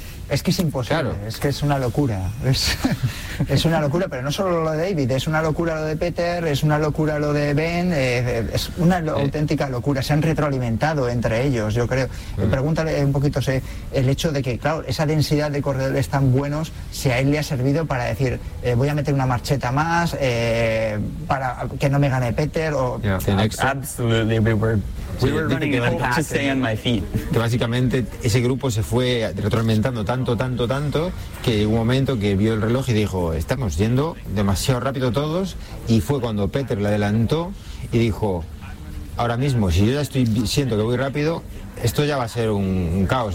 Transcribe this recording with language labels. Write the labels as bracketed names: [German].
[Spanish] Es que es imposible, es que es una locura, es una locura, pero no solo lo de David, es una locura lo de Peter, es una locura lo de Ben, es una auténtica locura, se han retroalimentado entre ellos, yo creo. Pregúntale un poquito, el hecho de que, claro, esa densidad de corredores tan buenos, si a él le ha servido para decir, voy a meter una marcheta más, para que no me gane Peter, o... [English] Absolutely, we were running to stay on my feet. [Spanish] Que básicamente ese grupo se fue retroalimentando tanto. tanto, que llegó un momento que vio el reloj y dijo, estamos yendo demasiado rápido todos, y fue cuando Peter le adelantó y dijo, ahora mismo, si yo ya estoy siento que voy rápido, esto ya va a ser un caos.